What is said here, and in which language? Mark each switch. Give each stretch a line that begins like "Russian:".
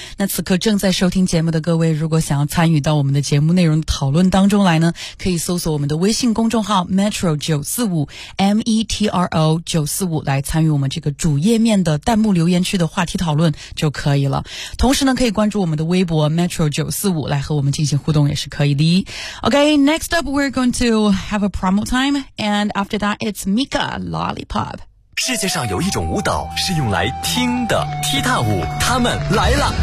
Chinese: 那此刻正在收听节目的各位，如果想要参与到我们的节目内容讨论当中来呢，可以搜索我们的微信公众号 Metro 945 M-E-T-R-O 945来参与我们这个主页面的弹幕留言区的话题讨论就可以了。同时呢，可以关注我们的微博 Metro 945来和我们进行互动也是可以的。
English: OK, next up we're going to have a promo time and after that it's MikaLollipop.
Chinese: 世界上有一种舞蹈是用来听的，踢踏舞，他们来了。